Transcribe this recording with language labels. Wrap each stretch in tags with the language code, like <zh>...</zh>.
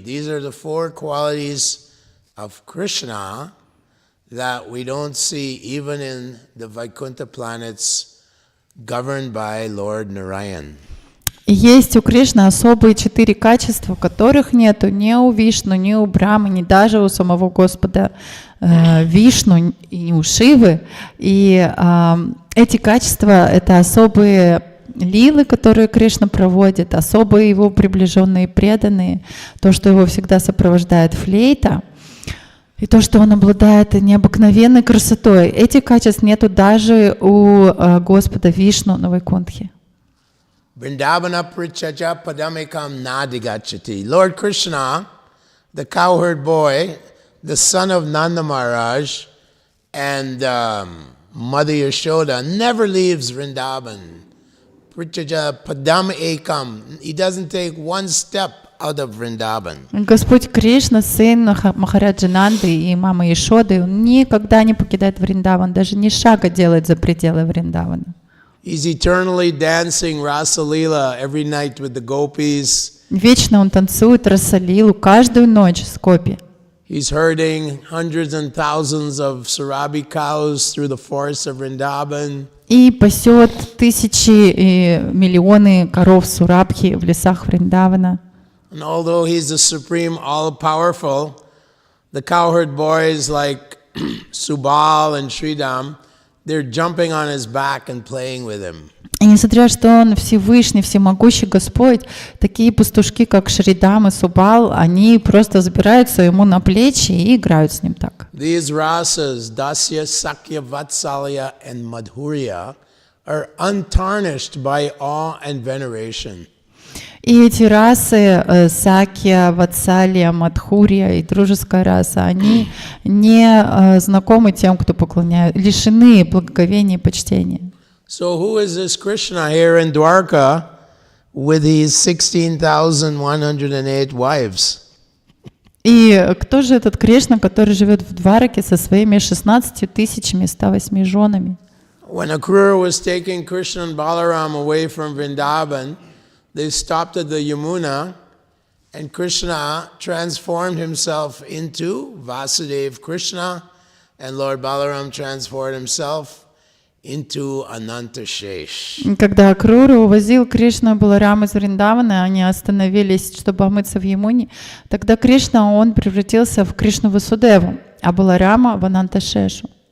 <en>These are the four qualities of Krishna that we don't see even in the Vaikuntha planets governed by Lord Narayan.</en> <ru>И есть у Кришны особые 4 качества, которых нету ни у Вишну, ни у Брамы, ни даже у самого Господа Вишну и у Шивы. И эти качества — это особые лилы, которые Кришна проводит, особые его приближенные преданные, то, что его всегда сопровождает флейта, и то, что он обладает необыкновенной красотой. Этих качеств нету даже у Господа Вишну на Вайкунтхе.</ru> <sa>Vrindavana prichaja padamekam nadigachati.</sa> <en>Lord Krishna, the cowherd boy, the son of Nanda Maharaj, and Mother Yashoda, never leaves Vrindavan.</en> <sa>Prichaja padam ekam.</sa> <en>He doesn't take one step out of Vrindavan.</en> <ru>Господь Кришна, сын Махараджи Нанды и мамы Яшоды, он никогда не покидает Вриндаван, даже ни шага делает за пределы Вриндавана.</ru> <en>He's eternally dancing Rasa Leela every night with the gopis.</en> <ru>Вечно он танцует Расалилу каждую ночь с гопи.</ru> <en>He's herding hundreds and thousands of Sarabi cows through the forests of Vrindavan.</en> <ru>И пасет тысячи и миллионы коров Сурабхи в лесах Вриндавана.</ru> <en>And although he's the supreme all-powerful, the cowherd boys like Subal and Sridham, they're jumping on his back and playing with him.</en> <ru>И несмотря что он Всевышний, всемогущий Господь, такие пастушки, как Шридам и Субал, они просто забираются ему на плечи и играют с ним так.</ru> <en>These rasas, Dasya, Sakya, Vatsalya, and Madhurya, are untarnished by awe and veneration.</en> <ru>И эти расы, Сакья, Ватсалия, Мадхурья и дружеская раса, они не знакомы тем, кто поклоняют, лишены благоговения и почтения.</ru> <en>So who is this Krishna here in Dwarka with his 16,108 wives?</en> <ru>И кто же этот Кришна, который живет в Двараке со своими 16 108 женами?</ru> <en>When Akrura was taking Krishna and Balaram away from Vrindavan, they stopped at the Yamuna, and Krishna transformed himself into Vasudev Krishna, and Lord Balaram transformed himself into Anantashesh.</en> <ru>Когда Акруру увозил Кришна и Баларам из Вриндавана, они остановились, чтобы омыться в Ямуне, тогда Кришна, он превратился в Кришну Васудеву, а Баларама в Ананташешу.</ru>